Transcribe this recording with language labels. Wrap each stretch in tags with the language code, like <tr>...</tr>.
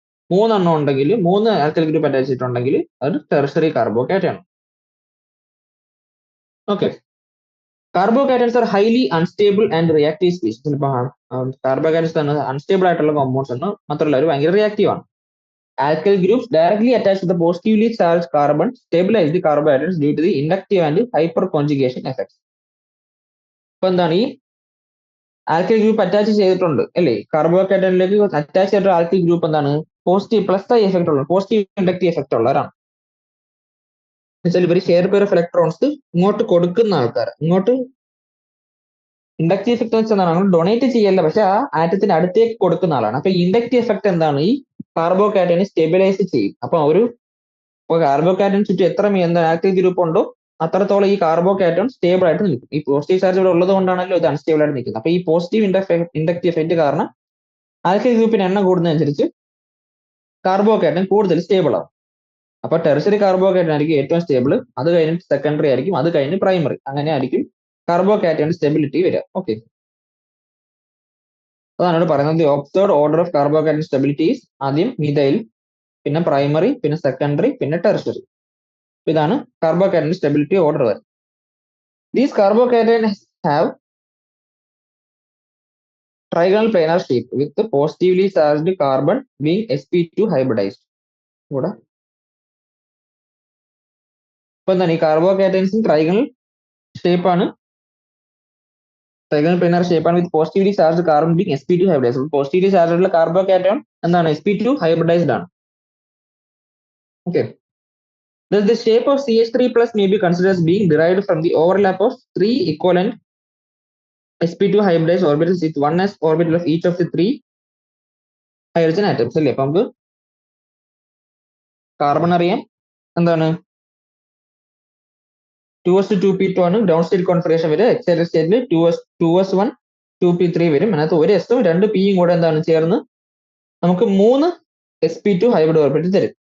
<ml>3 എണ്ണം ഉണ്ടെങ്കിൽ, 3 alkyl group attach ചെയ്തിട്ടുണ്ടെങ്കിൽ അത് ടെർഷറി കാർബോകാറ്റൺ ആണ്.</ml> <en>Okay, carbocations are highly unstable and reactive species.</en> <ml>ഇപ്പൊ കാർബോകാറ്റൺസ് തന്നെ അൺസ്റ്റേബിൾ ആയിട്ടുള്ള കോമ്പൗണ്ട്സ് ആണ്, മാത്രമല്ല അവർ ഭയങ്കര റിയാക്റ്റീവ് ആണ്.</ml> <en>Alkyl groups directly attached to the positively charged carbon stabilize the carbohydrates due to the inductive and hyperconjugation effects.</en> <ml>ഇപ്പൊ എന്താണ് ഈ ആൽക്കൈൽ ഗ്രൂപ്പ് അറ്റാച്ച് ചെയ്തിട്ടുണ്ട് അല്ലേ, കാർബോകാറ്റണിലേക്ക് അറ്റാച്ച് ചെയ്തിട്ട് ആൽക്കൈൽ ഗ്രൂപ്പ് എന്താണ് പോസിറ്റീവ് പ്ലസ് ഐ എഫക്ട് ഉള്ള, പോസിറ്റീവ് ഇൻഡക്റ്റീവ് എഫക്ട് ഉള്ളവരാണ്. എന്നുവെച്ചാൽ ഇവർ ഷെയർ പെയർ ഓഫ് ഇലക്ട്രോൺസ് ഇങ്ങോട്ട് കൊടുക്കുന്ന ആൾക്കാർ, ഇങ്ങോട്ട് ഇൻഡക്റ്റീവ് എഫക്ട് വെച്ചാൽ നമ്മൾ ഡൊണേറ്റ് ചെയ്യല്ല, പക്ഷെ ആ ആറ്റത്തിന് അടുത്തേക്ക് കൊടുക്കുന്ന ആളാണ്. അപ്പൊ ഇൻഡക്റ്റീവ് എഫക്ട് എന്താണ്, ഈ കാർബോകാറ്റനെ സ്റ്റെബിലൈസ് ചെയ്യും. അപ്പൊ കാർബോകാറ്റൻ ചുറ്റും എത്ര ആൽക്കൈൽ ഗ്രൂപ്പ് ഉണ്ടോ അത്രത്തോളം ഈ കാർബോകാറ്റോൺ സ്റ്റേബിൾ ആയിട്ട് നിൽക്കും. ഈ പോസിറ്റീവ് ചാർജ് ഇവിടെ ഉള്ളത് കൊണ്ടാണല്ലോ ഇത് അൺസ്റ്റേബിൾ ആയിട്ട് നിൽക്കുന്നത്. അപ്പൊ ഈ പോസിറ്റീവ് ഇൻഡക്റ്റീവ് എഫക്റ്റ് കാരണം ആൽക്കൈൽ ഗ്രൂപ്പിന് എണ്ണം കൂടുന്നതനുസരിച്ച് കാർബോകാറ്റോൺ കൂടുതൽ സ്റ്റേബിൾ ആവും. അപ്പൊ ടെർഷറി കാർബോകാറ്റോൺ ആയിരിക്കും ഏറ്റവും സ്റ്റേബിൾ, അത് കഴിഞ്ഞിട്ട് സെക്കൻഡറി ആയിരിക്കും, അത് കഴിഞ്ഞ് പ്രൈമറി, അങ്ങനെ ആയിരിക്കും കാർബോകാറ്റോൺ സ്റ്റെബിലിറ്റി വരിക. ഓക്കെ, അതാണ് ഇവിടെ പറയുന്നത്.</ml> <en>observed order of carbocation stabilities</en> <ml>ആദ്യം മിഥൈൽ, പിന്നെ പ്രൈമറി, പിന്നെ സെക്കൻഡറി, പിന്നെ ടെർഷറി. ഇതാണ് കാർബോകാറ്റോൺ സ്റ്റെബിലിറ്റി ഓർഡർ വരുന്നത്.</ml> <en>These carbocation have trigonal planar shape with the positively charged carbon being sp2 hybridized.</en> <ml>ഇവിടെ ഇപ്പൊ എന്താണ് ഈ കാർബോകാറ്റൈൻസിന് ട്രൈഗണൽ ഷേപ്പ് ആണ്, ട്രൈഗണൽ പ്ലാനർ ഷേപ്പ് ആണ്</ml> <en>With positively charge carbon being sp2 hybridized.</en> <ml>Positively charge ഉള്ള കാർബോകാറ്റോൺ എന്താണ് sp2 ഹൈബ്രിഡൈസ്ഡ് ആണ്.</ml> <en>Okay, the shape of CH3 plus may be considered as being derived from the overlap of three equivalent sp2 hybridized orbitals with one s orbital of each of the three hydrogen atoms.</en> <ml>അല്ലേ, അപ്പൊ നമുക്ക് carbon അറിയാം എന്താണ് 2s2p2 ആണ് ground state configuration വരും. Excited സ്റ്റേറ്റിൽ 2s1 2p3 വരും. അതിനകത്ത് ഒരു എസും രണ്ട് പിയും കൂടെ എന്താണ് ചേർന്ന് നമുക്ക് 3 sp2 ഹൈബ്രിഡ് ഓർബിറ്റൽ തരും.</ml>